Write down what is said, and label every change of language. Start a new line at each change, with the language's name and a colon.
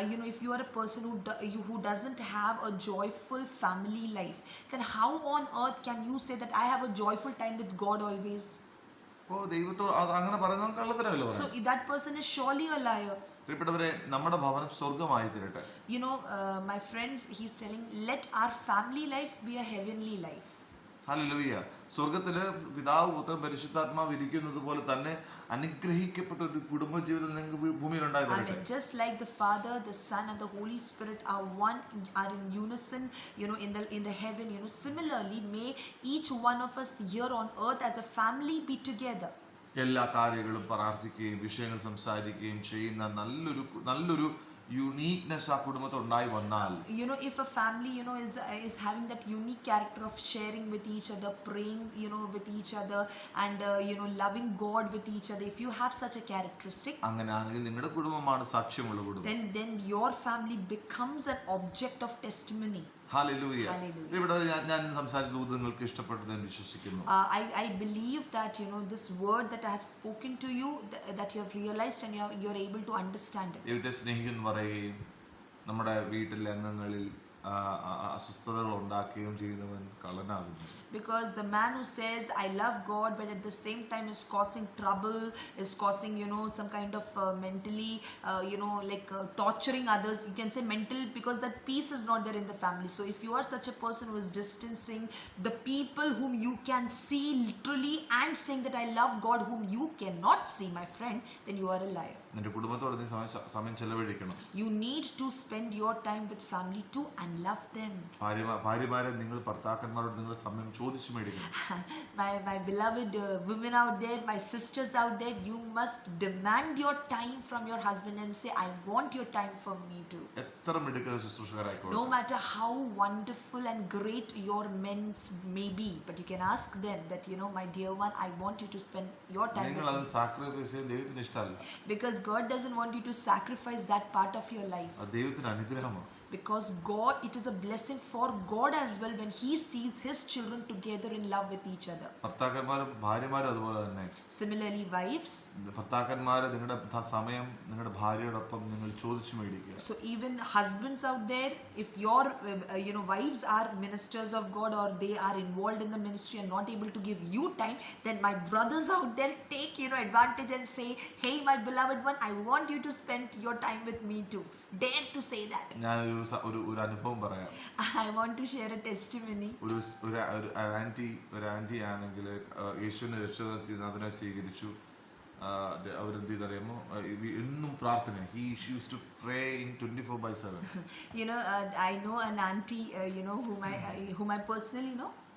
English: If you are a person who doesn't have a joyful family life, then how on earth can you say that I have a joyful time with God always?
Malayalam: ദൈവത്തോട് അങ്ങനെ പറയുന്നത് കള്ളത്തരമല്ലോ.
English: So that person is surely a liar.
Malayalam: പ്രിയപ്പെട്ടവരെ, നമ്മുടെ ഭവനം സ്വർഗമായി തീരട്ടെ.
English: My friends, he's telling, let our family life be a heavenly life.
Malayalam: Hallelujah. സ്വർഗത്തില് പിതാവ് പുത്രൻ പരിശുദ്ധാത്മാവ് ഇരിക്കുന്നത് പോലെ തന്നെ അനുഗ്രഹിക്കപ്പെട്ട ഒരു കുടുംബജീവിതം നിങ്ങൾക്ക് ഭൂമിയിൽ ഉണ്ടായി.
English: Just like the Father, the Son and the Holy Spirit are in unison, in the heaven, similarly may each one of us here on earth as a family be together.
Malayalam: എല്ലാ കാര്യങ്ങളും പ്രാർത്ഥിക്കുകയും വിഷയങ്ങൾ സംസാരിക്കുകയും ചെയ്യുന്ന നല്ലൊരു യൂണിക്നെസ് ആ കുടുംബത്തിൽ ഉണ്ടായി വന്നാൽ,
English: if a family is having that unique character of sharing with each other, praying with each other and loving God with each other, if you have such a characteristic,
Malayalam: അങ്ങനെയാണെങ്കിൽ നിങ്ങളുടെ കുടുംബമാണ് സാക്ഷ്യമുള്ള കുടുംബം.
English: then your family becomes an object of testimony.
Malayalam: Hallelujah. ഇവിടെ ഞാൻ സംസാരിച്ചത് നിങ്ങൾക്ക് ഇഷ്ടപ്പെട്ടതെന്ന് വിശ്വസിക്കുന്നു.
English: I believe that this word that I have spoken to you, that you have realized and you are able to understand it.
Malayalam: ദൈവത്തെ സ്നേഹിക്കുന്നു പറയുകയും നമ്മുടെ വീട്ടിലെ അംഗങ്ങളിൽ അസ്വസ്ഥതകൾ ഉണ്ടാക്കുകയും ചെയ്യുന്നവൻ കള്ളനാകുന്നു.
English: Because the man who says I love God but at the same time is causing trouble, is causing some kind of mentally torturing others, you can say mental, because that peace is not there in the family. So if you are such a person who is distancing the people whom you can see literally and saying that I love God whom you cannot see, my friend, then you are a liar.
Malayalam: നിന്റെ കുടുംബത്തോട് നീ സമയം ചെലവഴിക്കണം.
English: You need to spend your time with family too and love them.
Malayalam: ഭാര്യമാരെ നിങ്ങൾ ഭർത്താക്കന്മാരോട് നിങ്ങൾ സമയം ചോദിച്ചു മേടിക്കണം.
English: My beloved women out there, my sisters out there, you must demand your time from your husband and say I want your time for me too.
Malayalam: എത്ര മിടുക്കൻ ശുശ്രൂഷകരായിക്കോട്ടെ,
English: no matter how wonderful and great your men may be, but you can ask them that my dear one, I want you to spend your time
Malayalam: നിങ്ങൾ അത് sacrifice ചെയ്യാൻ ദൈവത്തിന് ഇഷ്ടമല്ല.
English: Because God doesn't want you to sacrifice that part of your life.
Malayalam: അത് ദൈവത്തിന് അനുഗ്രഹമാണ്.
English: Because God, it is a blessing for God as well when He sees His children together in love with each other.
Malayalam: ഭർത്താക്കന്മാരും ഭാര്യമാരും അതുപോലെ തന്നെ.
English: Similarly, wives.
Malayalam: ഭർത്താക്കന്മാരെ നിങ്ങളുടെ സമയം നിങ്ങളുടെ ഭാര്യയോടൊപ്പം നിങ്ങൾ ചോദിച്ചു മേടിക്കുക.
English: So even husbands out there, if your wives are ministers of God or they are involved in the ministry and not able to give you time, then my brothers out there, take advantage and say, hey my beloved one, I want you to spend your time with me too. Dare to say that.
Malayalam: ഒരു അനുഭവം പറയാം.
English: I want to share a testimony.
Malayalam: ഒരു anti ആണെങ്കിൽ യേശുവിനെ രക്ഷകനാഥനായി സ്വീകരിച്ചു. അവരെന്ത് ചെയ്തറിയാമോ, എന്നും പ്രാർത്ഥന.
English: She used to pray in 24/7. I know an auntie whom I personally know.